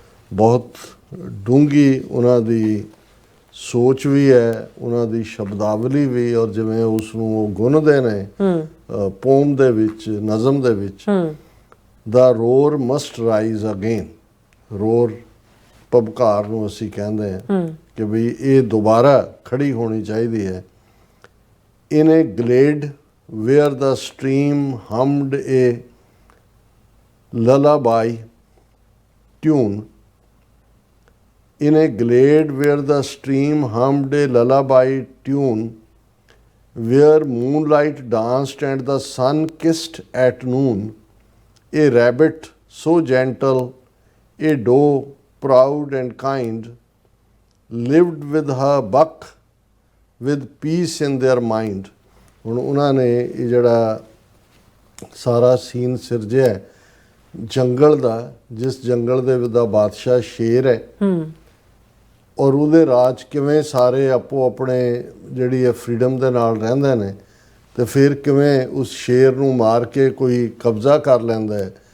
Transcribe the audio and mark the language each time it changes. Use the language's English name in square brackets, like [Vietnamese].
[Punjabi] ਬਹੁਤ ਡੂੰਘੀ ਉਹਨਾਂ ਦੀ ਸੋਚ ਵੀ ਹੈ, ਉਹਨਾਂ ਦੀ ਸ਼ਬਦਾਵਲੀ ਵੀ, ਔਰ ਜਿਵੇਂ ਉਸ ਨੂੰ ਉਹ ਗੁੰਨਦੇ ਨੇ ਪੋਮ ਦੇ ਵਿੱਚ, ਨਜ਼ਮ ਦੇ ਵਿੱਚ। [English] The roar must rise again. [Punjabi] Roar ਭਬਕਾਰ ਨੂੰ ਅਸੀਂ ਕਹਿੰਦੇ ਹਾਂ ਕਿ ਵੀ ਇਹ ਦੁਬਾਰਾ ਖੜੀ ਹੋਣੀ ਚਾਹੀਦੀ ਹੈ। [English] In a glade where the stream hummed a lullaby tune, in a glade where the stream hummed a lullaby tune, where moonlight danced and the sun kissed at noon, a rabbit so gentle, a doe proud and kind, lived with her buck with peace in their mind। [Punjabi] ਹੁਣ ਉਹਨਾਂ ਨੇ ਇਹ ਜਿਹੜਾ ਸਾਰਾ scene ਸਿਰਜਿਆ ਜੰਗਲ ਦਾ, ਜਿਸ ਜੰਗਲ ਦੇ ਦਾ ਬਾਦਸ਼ਾਹ ਸ਼ੇਰ ਹੈ, ਔਰ ਉਹਦੇ ਰਾਜ ਕਿਵੇਂ ਸਾਰੇ ਆਪੋ ਆਪਣੇ ਜਿਹੜੀ ਹੈ ਫਰੀਡਮ ਦੇ ਨਾਲ ਰਹਿੰਦੇ ਨੇ, ਤੇ ਫਿਰ ਕਿਵੇਂ ਉਸ ਸ਼ੇਰ ਨੂੰ ਮਾਰ ਕੇ ਕੋਈ ਕਬਜ਼ਾ ਕਰ ਲੈਂਦਾ ਹੈ,